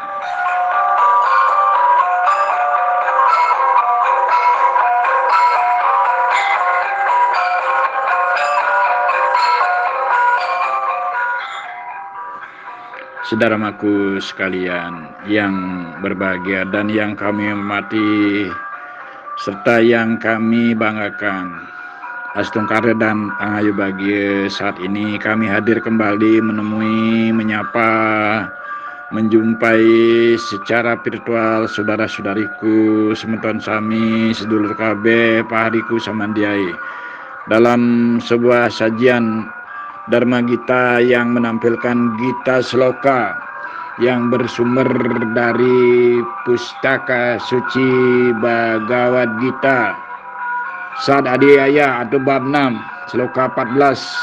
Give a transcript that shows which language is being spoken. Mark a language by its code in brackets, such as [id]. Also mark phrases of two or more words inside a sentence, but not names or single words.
[id] Saudaraku sekalian yang berbahagia dan yang kami hormati serta yang kami banggakan, Astungkara dan Angayu Bahagia, saat ini kami hadir kembali menemui, menyapa, menjumpai secara virtual saudara-saudariku, [ban] semeton sami, [jv] sedulur kabeh, [nij] pahariku samandiai, [id] dalam sebuah sajian Dharma Gita yang menampilkan Gita Sloka yang bersumber dari Pustaka Suci Bhagavad Gita Sad Adhyaya atau bab 6 Sloka 14.